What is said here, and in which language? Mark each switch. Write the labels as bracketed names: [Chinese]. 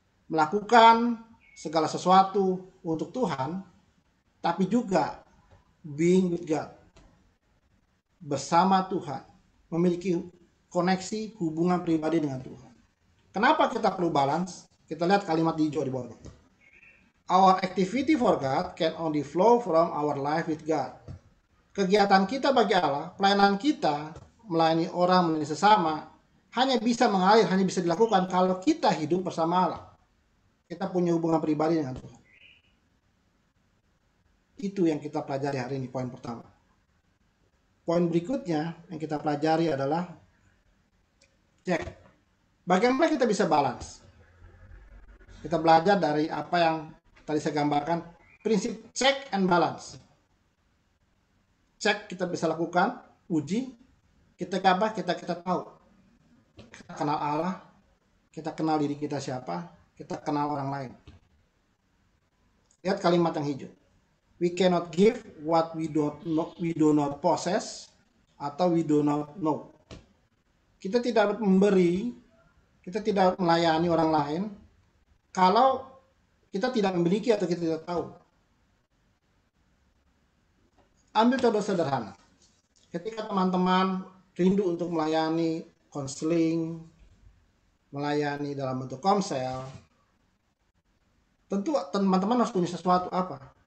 [Indonesian] Melakukan segala sesuatu untuk Tuhan, tapi juga [English] being with God, [Indonesian] bersama Tuhan, memiliki koneksi hubungan pribadi dengan Tuhan. Kenapa kita perlu balance? Kita lihat kalimat di hijau di bawah. [English] Our activity for God can only flow from our life with God. [Indonesian] Kegiatan kita bagi Allah, pelayanan kita, melayani orang, melayani sesama, hanya bisa mengalir, hanya bisa dilakukan kalau kita hidup bersama Allah. Kita punya hubungan pribadi dengan Tuhan. Itu yang kita pelajari hari ini, poin pertama. Poin berikutnya yang kita pelajari adalah cek. Bagaimana kita bisa balance? Kita belajar dari apa yang tadi saya gambarkan, prinsip check and balance. Cek kita bisa lakukan, uji, kita apa? Kita tahu. Kita kenal Allah, kita kenal diri kita siapa, kita kenal orang lain. Lihat kalimat yang hijau. [English] We cannot give what we do not possess atau we do not know. [Indonesian] Kita tidak memberi, kita tidak melayani orang lain kalau kita tidak memiliki atau kita tidak tahu. Ambil contoh sederhana. Ketika teman-teman rindu untuk melayani konseling, melayani dalam bentuk komsel, tentu teman-teman harus punya sesuatu apa?